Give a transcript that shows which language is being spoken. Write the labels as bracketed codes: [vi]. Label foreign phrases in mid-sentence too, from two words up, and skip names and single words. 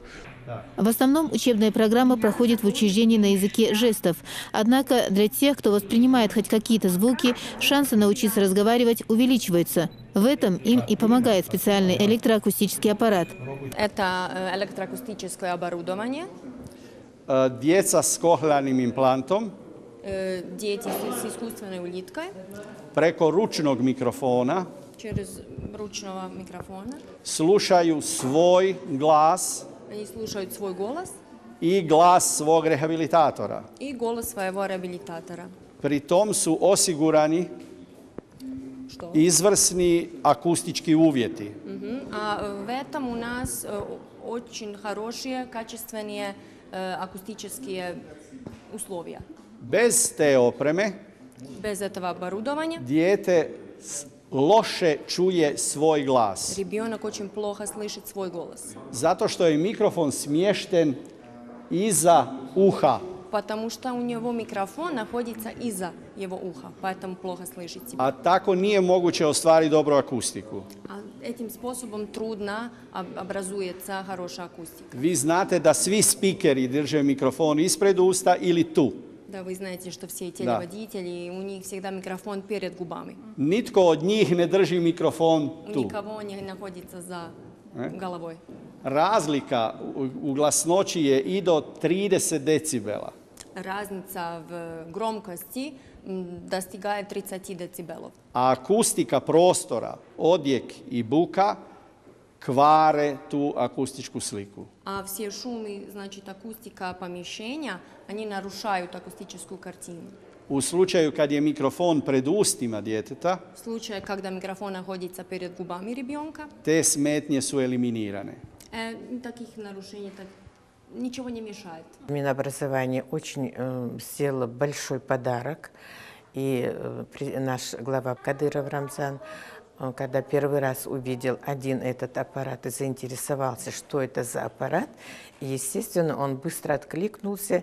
[ru] В основном учебная программа проходит в учреждении на языке жестов. Однако для тех, кто воспринимает хоть какие-то звуки, шансы научиться разговаривать увеличиваются. В этом им и помогает специальный электроакустический аппарат. Это электроакустическое оборудование. [hr] Djeca s kohlearnim implantom. [ru] Дети с искусственной улиткой. [hr] Preko ručnog mikrofona. [ru] Через ручного микрофона. [hr] Slušaju svoj glas. [ru] Они слушают свой голос. [hr] I glas svog rehabilitatora. [ru] И голос своего реабилитатора. [hr] Pri tom su osigurani izvrsni akustički uvjeti. [ru] А в этом у нас очень хорошие, качественные акустические условия. [hr] Bez te opreme, [ru] без этого оборудования, [hr] dijete loše čuje svoj glas. [ru] Ребенок очень плохо слышит свой голос. [hr] Zato što je mikrofon smješten iza uha. [ru] потому что у него микрофон находится из-за его уха, поэтому плохо слышит себя. [hr] A tako nije moguće ostvariti dobru akustiku. [ru] А этим способом трудно образуется хорошая акустика. [hr] Vi znate da svi spikeri drže mikrofon ispred usta ili tu. [ru] Да, вы знаете, что все телеводители, у них всегда микрофон перед губами. [hr] Nitko od njih ne drži mikrofon [ru] У [hr] tu. [ru] никого не находится за головой. [hr] Razlika u glasnoći je i do 30 decibela. [ru] Разница в громкости достигает 30 децибелов. [hr] A akustika prostora, odjek i buka kvare tu akustičku sliku. [ru] А все шумы, значит, акустика помещения, они нарушают акустическую картину. [hr] U slučaju kad je mikrofon pred ustima djeteta, [ru] В случае, когда микрофон находится перед губами ребенка, [hr] te smetnje su eliminirane. [ru] таких нарушений ничего не мешает. Минобразование очень сделало большой подарок. И наш глава Кадыров Рамзан, когда первый раз увидел один этот аппарат и заинтересовался, что это за аппарат, естественно, он быстро откликнулся.